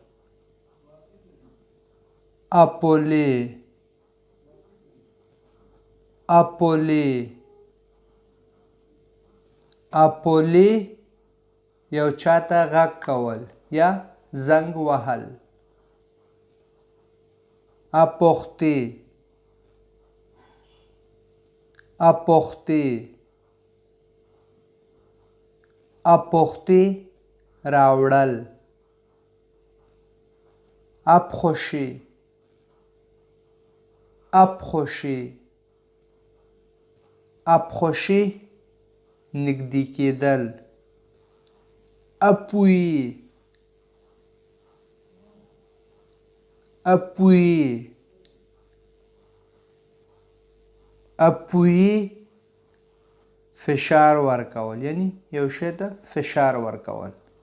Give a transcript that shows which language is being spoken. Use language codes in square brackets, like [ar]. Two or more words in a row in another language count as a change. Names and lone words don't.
[fr] appeler, appeler, appeler. [ps] یو چاته غږ کول یا زنګ وهل. [fr] apporter, apporter, apporter. [ps] راوړل. [fr] approcher, approcher, approcher. [ps] نږدې کېدل. [fr] appuyer, appuyer, appuyer. [ps] فشار ورکول، یعنی یو شی ته فشار ورکول.